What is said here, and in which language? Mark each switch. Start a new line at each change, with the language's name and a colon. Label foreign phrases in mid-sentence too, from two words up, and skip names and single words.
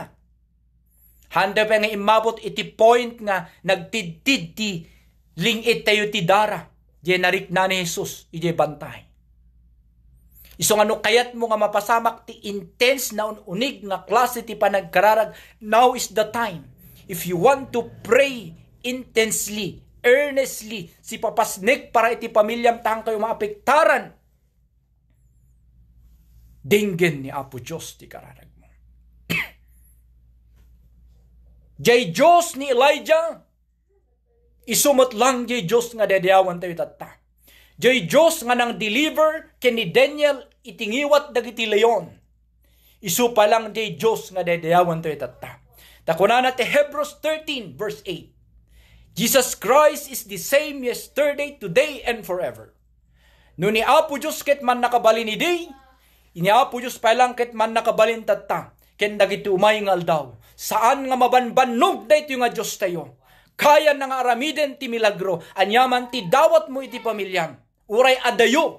Iloko: Handa pa nga imabot iti point nga nagtidtid ti lingit tayo ti dara. Di narikna ni Jesus, iti bantay. Iso nga no kayat mo nga mapasamak ti intense na unig nga klase ti panagkararag,
English: now is the time. If you want to pray intensely, earnestly,
Iloko: si papasnik para iti pamilyam tang kayo maapektaran, dinggen ni Apo Diyos ti kararag mo. Jay Diyos ni Elijah, isumot lang jay Diyos nga dadayawan tayo tata. Jay Diyos nga nang deliver ken ni Daniel itingiwat dagiti leon. Isu pa lang jay Diyos nga dadayawan tayo tata. Takunan ti Hebrews 13 verse 8.
English: Jesus Christ is the same yesterday, today, and forever.
Iloko: No ni Apo Diyos ket man nakabalin ni day, ini Apo Diyos pa lang ket man nakabalin tata. Ken dagiti umay nga aldaw. Saan nga mabanbanog dayto nga Diyos tayo. Kaya na nga aramiden ti milagro. Anyaman ti dawat mo iti pamilyam. Uray adayo.